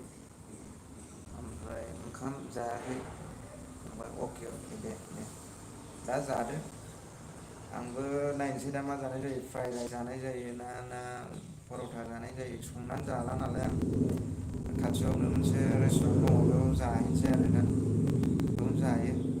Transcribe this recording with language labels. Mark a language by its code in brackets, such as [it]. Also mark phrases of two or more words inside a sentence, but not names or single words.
[brx] ओमफ्राय ओंखाम जायाखै? अके दे दा जादो। आंबो नायनोसै दा मा जानाय जायो, [en] fried rice [brx] जानाय जायो ना पर'था जानाय जायो। संनानै जाला नालाय आं। खाथियावनो मोनसे रेस्टुरेन्ट दङ, बेयाव जाहैनोसै आरो दा, बेयावनो जायो।